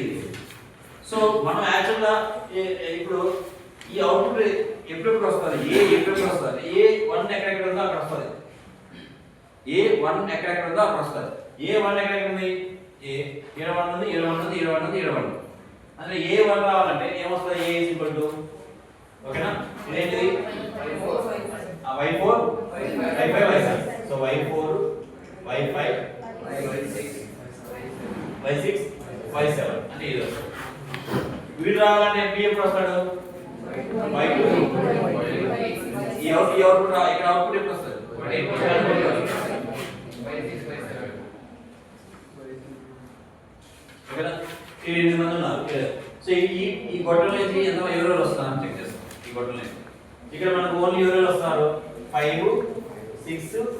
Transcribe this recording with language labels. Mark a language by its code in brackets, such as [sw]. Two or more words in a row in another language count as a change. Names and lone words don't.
[te] సో మనం యాక్చువల్గా ఇప్పుడు ఈ అవుట్పుట్ ఎప్పుడెప్పుడు వస్తుంది, ఎప్పుడెప్పుడు వస్తుంది, A1 ఎక్కడెక్కడ ఉందో అక్కడ వస్తుంది, A1 ఎక్కడెక్కడ ఉందో అక్కడ వస్తుంది. A1 ఎక్కడెక్కడ ఉంది, A1 ఉంది, A1 ఉంది, A1 ఉంది, A1 ఉంది. అంటే A1 రావాలంటే ఏమొస్తుంది, A ఓకేనా ఇదేంటిది y4 y5 y6 సో y4 y5 y6 y7 అంటే ఇది వీడు రావాలంటే p ఎప్పుడు వస్తాడు y2 ఈ అవుట్పుట్ ఇక్కడ అవుట్పుట్ ఎప్పుడు వస్తుంది ఓకేనా ఈ 8 మంది ఉన్నారు సో ఈ గొట్టం నుంచి ఎంత ఎవరెవరు వస్తారని చెక్ చేస్తాం ఈ గొట్టం నుంచి ఇక్కడ మనకు ఓన్లీ ఎవరెవరు వస్తారు 5 6